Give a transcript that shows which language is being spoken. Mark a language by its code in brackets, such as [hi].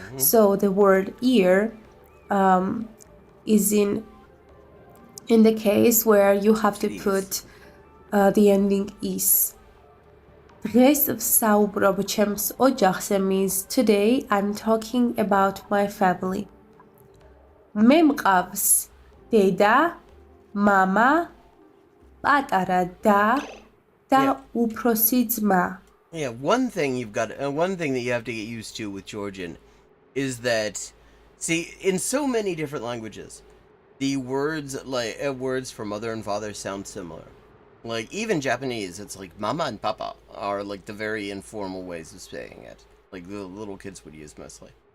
[en] So the word year is in the case where you have to put the ending is. [ka] დღეს ვსაუბრობ ჩემს ოჯახზე [en] means today I'm talking about my family. [ka] მე მყავს დედა, მამა, პატარა და უფროსი ძმა. [en] Yeah, one thing that you have to get used to with Georgian is that, see, in so many different languages, the words words for mother and father sound similar. Like even Japanese, it's like mama and papa are like the very informal ways of saying it, like the little kids would use mostly.